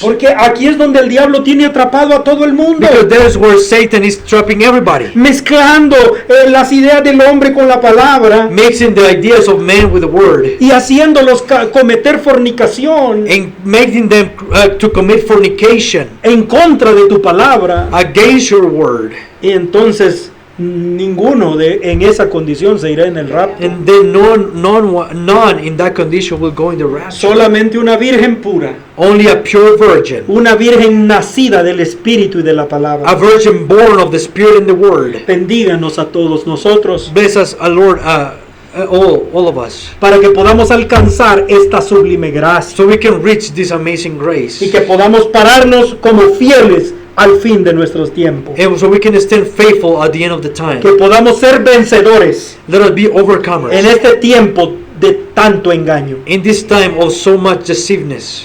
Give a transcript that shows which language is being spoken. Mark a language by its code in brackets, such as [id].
[es] Porque aquí es donde el diablo tiene atrapado a todo el mundo. [en] Because that is where Satan is trapping everybody. [es] Mezclando las ideas del hombre con la palabra. [en] Mixing the ideas of man with the word. [es] Y haciéndolos cometer fornicación. [en] And making them to commit fornication [es] En contra de tu palabra. [en] against your word. [es] Y entonces ninguno en esa condición se irá en el rapto. [en] And then none in that condition will go in the rapture. [es] Solamente una virgen pura. [en] Only a pure virgin. [es] Una virgen nacida del Espíritu y de la [en] A [es] palabra. [en] virgin born of the Spirit and the Word. [es] Bendíganos a todos nosotros [en] Bless us, Lord, all of us. [es] para que podamos alcanzar esta sublime gracia [en] So we can reach this amazing grace. [es] y que podamos pararnos como fieles al fin de nuestros tiempos. [en] And so we can stand faithful at the end of the time. [es] Que podamos ser vencedores [en] Let us be overcomers. [es] en este tiempo de tanto engaño. [en] In this time of so much deceiveness.